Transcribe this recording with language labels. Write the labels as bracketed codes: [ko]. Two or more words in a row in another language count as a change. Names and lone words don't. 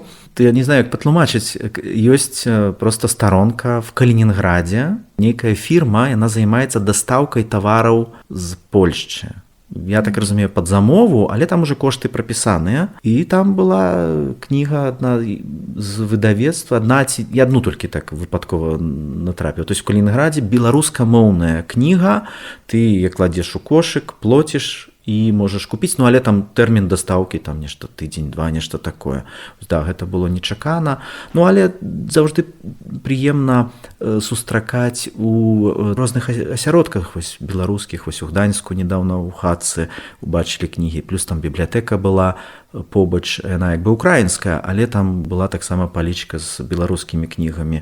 [be] Я не знаю, як патлумачыць. Ёсць проста старонка в Калінінградзе. Нейкая фірма, яна займаецца дастаўкай тавараў з Польшчы. Я так разумею, пад замову, але там уже кошты прапісаныя. І там была кніга адна з выдавецтва, я адну толькі так выпадкова натрапіў. [ru] То есть [be] в Калінінградзе беларускамоўная кніга, ты кладзеш у кошык, плоціш, і можаш купіць, але там тэрмін дастаўкі, там нешта тыдзень-два, нешта такое. Да, гэта было нечакана. Але заўжды прыемна сустракаць у розных асяродках, вось беларускіх, вось у Гданьску недаўна ў хатцы убачылі кнігі, плюс там бібліятэка была побач, яна як бы украінская, але там была таксама палічка з беларускімі кнігамі.